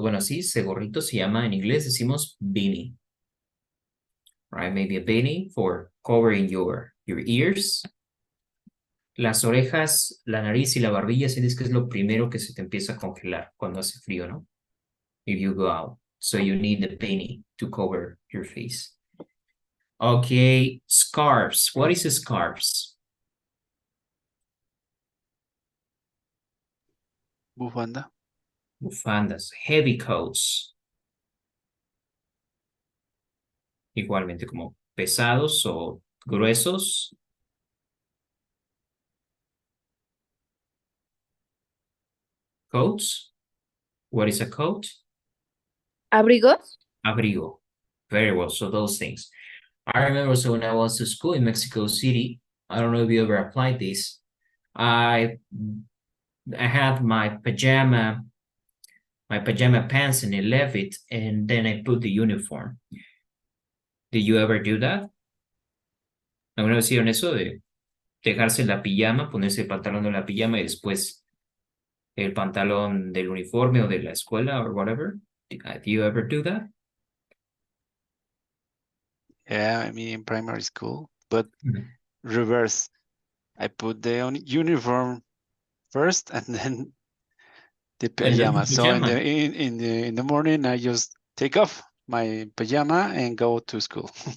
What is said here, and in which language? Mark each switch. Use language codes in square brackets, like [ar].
[es] Bueno, sí, ese gorrito se llama, en inglés decimos beanie. [en] Right? Maybe a beanie for covering your ears. [es] Las orejas, la nariz y la barbilla, sientes que es lo primero que se te empieza a congelar cuando hace frío, ¿no? [en] If you go out. So you need the beanie to cover your face. Okay, scarves. What is scarves? [es] Bufanda. Bufandas. [en] Heavy coats. [es] Igualmente como pesados o gruesos. [en] Coats. What is a coat? [es] ¿Abrigos? Abrigo. [en] Very well. So those things. I remember, so when I was to school in Mexico City, I don't know if you ever applied this. I had my pajama pants and I left it, and then I put the uniform. Did you ever do that? [es] ¿Alguna vez hicieron eso de dejarse la pijama, ponerse el pantalón de la pijama y después el pantalón del uniforme o de la escuela [en] or whatever? Did you ever do that? Yeah, I mean in primary school, but Mhm. reverse. I put the uniform first and then the And then the pajama. So pajama. in the morning I just take off my pajama and go to school.